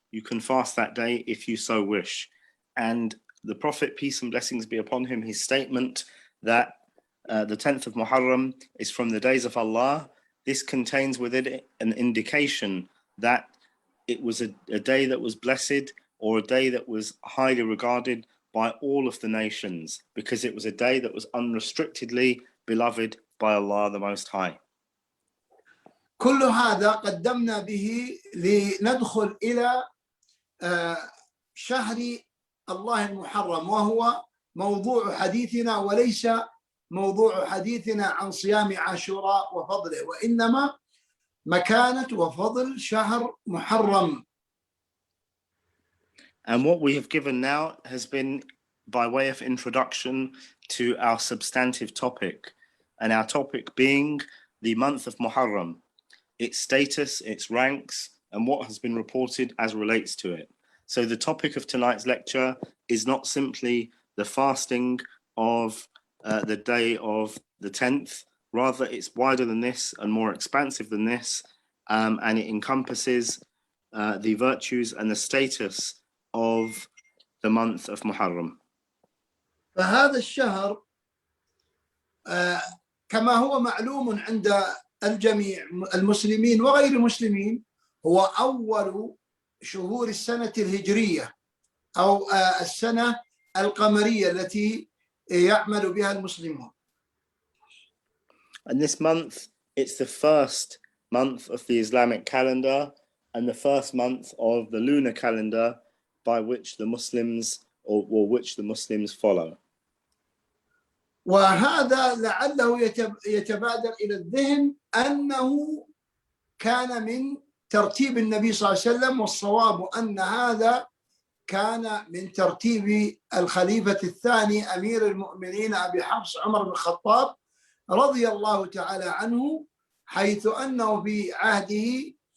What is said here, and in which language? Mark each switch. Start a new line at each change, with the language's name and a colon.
English: you can fast that day if you so wish." And the Prophet, peace and blessings be upon him, his statement that the 10th of Muharram is from the days of Allah, this contains within it an indication that it was a day that was blessed, or a day that was highly regarded by all of the nations, because it was a day that was unrestrictedly beloved by Allah the Most High.
Arabic: كل هذا قدمنا به لندخل إلى شهر الله المحرم، وهو موضوع حديثنا، وليس موضوع حديثنا عن صيام عاشوراء وفضله، وإنما مكانة وفضل شهر محرم.
English: And what we have given now has been by way of introduction to our substantive topic, and our topic being the month of Muharram, its status, its ranks, and what has been reported as relates to it. So the topic of tonight's lecture is not simply the fasting of the day of the 10th, rather it's wider than this and more expansive than this, and it encompasses the virtues and the status of the month of Muharram.
Arabic: فهذا الشهر كما هو معلوم عند الجميع المسلمين وغير المسلمين هو أول شهور السنة الهجرية أو السنة القمرية التي يعمل بها المسلمون.
English: And this month, it's the first month of the Islamic calendar and the first month of the lunar calendar by which the Muslims or which the Muslims follow.
Arabic: وهذا لعله يتبادر إلى الذهن أنه كان من ترتيب النبي صلى الله عليه وسلم، والصواب أن هذا كان من ترتيب الخليفة الثاني أمير المؤمنين أبي حفص عمر بن الخطاب رضي الله تعالى عنه، حيث أنه في عهده